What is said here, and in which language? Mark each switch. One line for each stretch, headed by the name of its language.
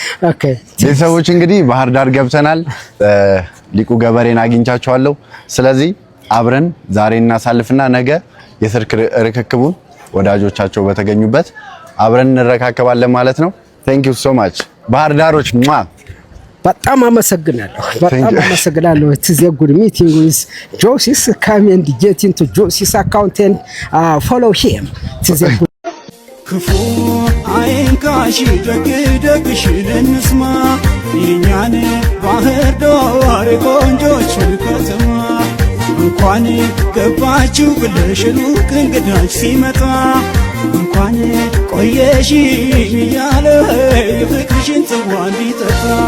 Amharic: ኦኬ ቤተሰቦች እንግዲህ ባህር ዳር ገብተናል። ሊቁ ገበሬን አግኝቻቸዋለሁ። ስለዚህ አብረን ዛሬ እናሳልፍና ነገ የስልክ ርክክቡን ወዳጆቻቸው በተገኙበት አብረን እንረካከባለን ማለት ነው።
English: Thank you so much.
Amharic: ባህር ዳሮች በጣም አመሰግናለሁ።
English: It is a good meeting with Joseph. Come and get into Joseph's account and follow him. It is a good
Amharic: ክፉ አይንካሽ ደግሽን እንስማ የኛን ባህር ዳር ቆንጆች ከተማ እንኳን ገባችሁ ብለሽ ሩቅ እንግዳች ሲመጣ እንኳን ቆየሽ እያለ የፍቅርሽን ጽዋ እንዲጠጣ